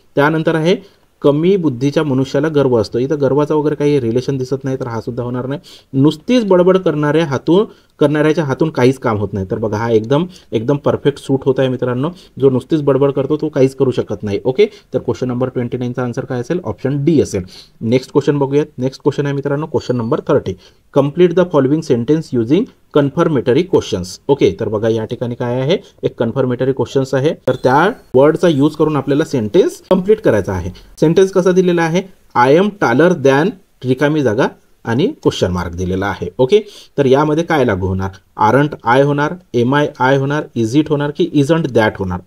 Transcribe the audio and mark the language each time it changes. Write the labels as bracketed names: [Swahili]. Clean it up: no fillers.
[Marathi] त्यानंतर आहे कमी बुद्धीच्या मनुष्याला गर्व असतो. इथं गर्वाचा वगैरे काही रिलेशन दिसत नाही, तर हा सुद्धा होणार नाही. नुसतीच बडबड करणाऱ्याच्या हातून काहीच काम होत नाही. तर बघा हा एकदम एकदम परफेक्ट सूट होत आहे मित्रांनो. जो नुसतीच बडबड करतो तो काहीच करू शकत नाही. ओके, तर क्वेश्चन नंबर 29चा आन्सर काय असेल? ऑप्शन डी असेल. नेक्स्ट क्वेश्चन बघूयात. नेक्स्ट क्वेश्चन आहे मित्रांनो question number 30. [English] Complete the following sentence using confirmatory questions. [Marathi] Okay, तर बघा या ठिकाणी काय आहे, एक कन्फर्मेटरी क्वेश्चन्स आहे. तर त्या वर्डचा यूज करून आपल्याला सेंटेन्स कंप्लीट करायचा आहे. सेंटेन्स कसा दिलेला आहे? [English] I am taller than [Marathi] रिकामी जागा आणि क्वेश्चन मार्क दिलेला आहे. ओके, तर यामध्ये काय लागू होणार? [English] aren't I [Marathi] होणार, [English] am I [Marathi] होणार, [English] is it [Marathi] होणार की [English] isn't that [Marathi] होणार.